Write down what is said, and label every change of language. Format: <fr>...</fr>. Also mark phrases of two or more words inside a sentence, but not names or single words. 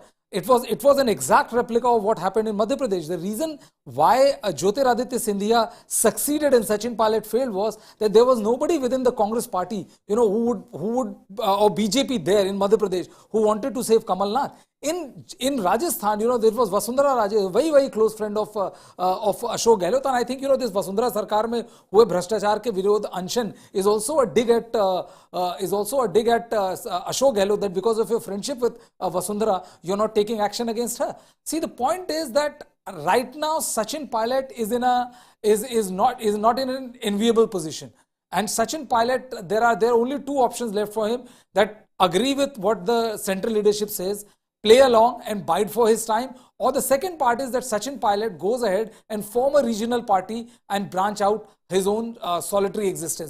<en>It was an exact replica of what happened in Madhya Pradesh. The reason why Jyotiraditya Scindia succeeded and Sachin Pilot failed was that there was nobody within the Congress party, who would or BJP there in Madhya Pradesh who wanted to save Kamal Nath. In Rajasthan, there was Vasundhara Raje, a very, very close friend of Ashok Gehlot, and I think, this</en> <hi>वसुंधरा सरकार में हुए भ्रष्टाचार के विरोध अनशन</hi> <en>is also a dig at Ashok Gehlot, that because of your friendship with Vasundhara, you're not taking action against her. See, the point is that right now Sachin Pilot is not in an enviable position. And Sachin Pilot, there are only two options left for him: that agree with what the central leadership says, play along and bide for his time, or the second part is that Sachin Pilot goes ahead and form a regional party and branch out his own solitary existence.</en>